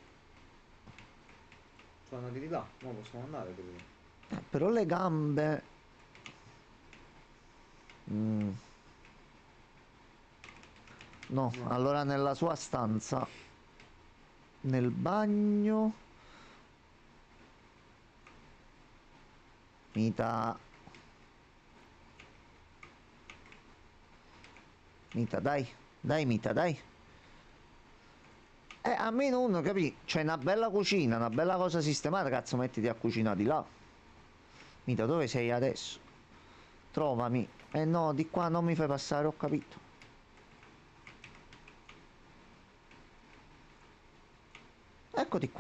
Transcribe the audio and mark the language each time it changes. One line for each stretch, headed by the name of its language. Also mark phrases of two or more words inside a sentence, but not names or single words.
Italian: Sono andati di là, ma possiamo andare dove? però le gambe... Mm, no, No. allora nella sua stanza, nel bagno... Mita... Mita, dai. Dai, Mita, dai. Almeno uno, capì? C'è una bella cucina, una bella cosa sistemata, cazzo, mettiti a cucinare di là. Mita, dove sei adesso? Trovami. Eh no, di qua non mi fai passare, ho capito. Eccoti qua.